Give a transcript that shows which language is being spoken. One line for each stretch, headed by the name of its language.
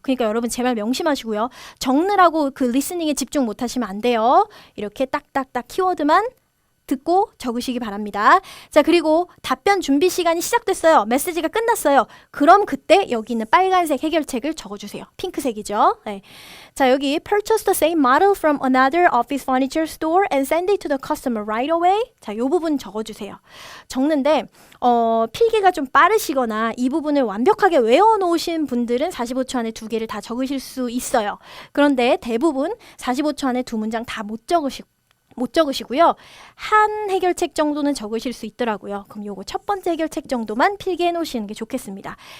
Korean: 그러니까 여러분 제 말 명심하시고요. 적느라고 그 리스닝에 집중 못하시면 안 돼요. 이렇게 딱딱딱 키워드만 듣고 적으시기 바랍니다. 자, 그리고 답변 준비 시간이 시작됐어요. 메시지가 끝났어요. 그럼 그때 여기 있는 빨간색 해결책을 적어주세요. 핑크색이죠. 네. 자, 여기
English: purchase the same model from another office furniture store and send it to the customer right away.
Korean: 자, 이 부분 적어주세요. 적는데 필기가 좀 빠르시거나 이 부분을 완벽하게 외워놓으신 분들은 45초 안에 두 개를 다 적으실 수 있어요. 그런데 대부분 45초 안에 두 문장 다 못 적으시고요. 한 해결책 정도는 적으실 수 있더라고요. 그럼 요거 첫 번째 해결책 정도만 필기해 놓으시는 게 좋겠습니다.